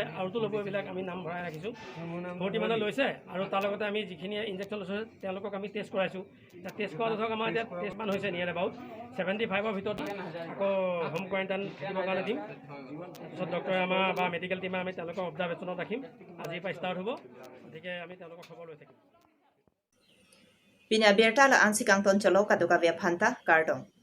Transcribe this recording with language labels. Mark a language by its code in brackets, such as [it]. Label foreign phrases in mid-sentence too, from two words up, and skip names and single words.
[as] আৰুতো ল'ব এইবিলাক আমি নাম ভৰাই ৰাখিছোঁ 40 মানে লৈছে আৰু তাৰ লগতে আমি যিখিনি ইনজেকশ্যন লৈছোঁ তেওঁলোকক আমি টেষ্ট কৰাইছোঁ এতিয়া টেষ্ট কৰাটো ধৰক আমাৰ এতিয়া টেষ্ট মান হৈছে [en] near about [as] 75ৰ ভিতৰত আকৌ [en] home quarantine [as] দিবৰ কাৰণে দিম তাৰপিছত ডক্টৰে আমাৰ বা মেডিকেল টিমে আমি তেওঁলোকক অবজাৰ্ভেশ্যনত ৰাখিম আজিৰ পৰা ষ্টাৰ্ট হ'ব গতিকে আমি তেওঁলোকক খবৰ লৈ থাকিম [mjw] Pini Abirta la ansi kang ton cholo kaduka via phanta kardong.